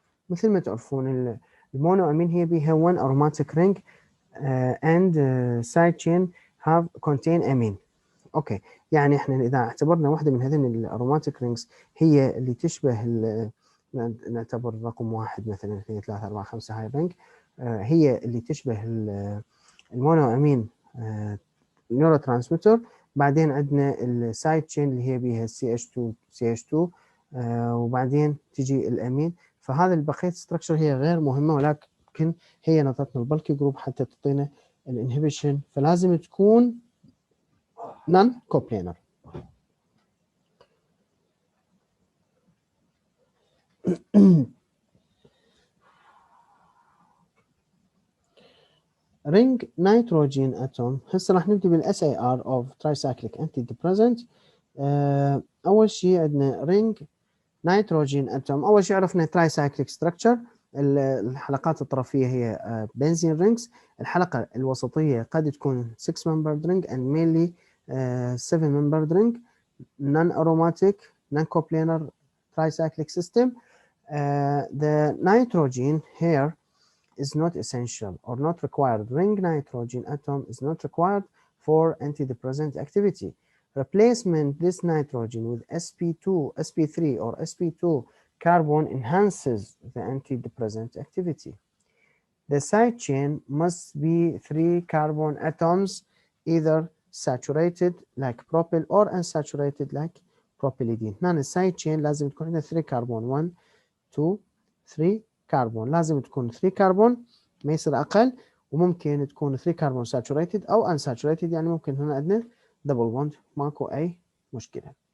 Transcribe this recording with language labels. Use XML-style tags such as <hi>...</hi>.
<ar>مثل ما تعرفون المونو امين هي بيها</ar> <en>1 aromatic ring and side chain have contain amine.</en> <ar>اوكي، يعني احنا اذا اعتبرنا واحده من هذين الاروماتيك رينجز هي اللي تشبه نعتبر رقم 1 مثلا 2 3 4 5 هاي رينج، هي اللي تشبه المونو امين نيورو ترانسميتر. بعدين عندنا السايد تشين اللي هي بيها CH2 وبعدين تجي الامين. فهذا البقيه ستراكشر هي غير مهمه، ولكن لكن هي نطتنا البلكي جروب حتى تعطينا الانهبيشن، فلازم تكون نون كوبلينر. رينج نيتروجين اتوم. هسه راح نبدي بالاس اي ار اوف ترايسايكليك انتي ديبريسنت. اول شيء عندنا رينج نيتروجين اتوم. اول شيء عرفنا ترايسايكليك ستراكشر، الحلقات الطرفيه هي بنزين رينجز. الحلقه الوسطيه قد تكون</ar> <en>6 membered ring and mainly 7 membered ring, non aromatic, non coplanar tricyclic system. The nitrogen here is not essential or not required. Ring nitrogen atom is not required for antidepressant activity. Replacement this nitrogen with sp2, sp3 or sp2 carbon enhances the antidepressant activity. The side chain must be 3 carbon atoms, either saturated like propyl or unsaturated like propylidine.</en> <ar>هنا السايد تشين لازم تكون عندنا 3 كربون، 1 2 3 كربون، لازم تكون 3 كربون ما يصير اقل، وممكن تكون 3 كربون ساتوريتد او انساتوريتد، يعني ممكن هنا عندنا دبل بوند، ماكو اي مشكله.</ar>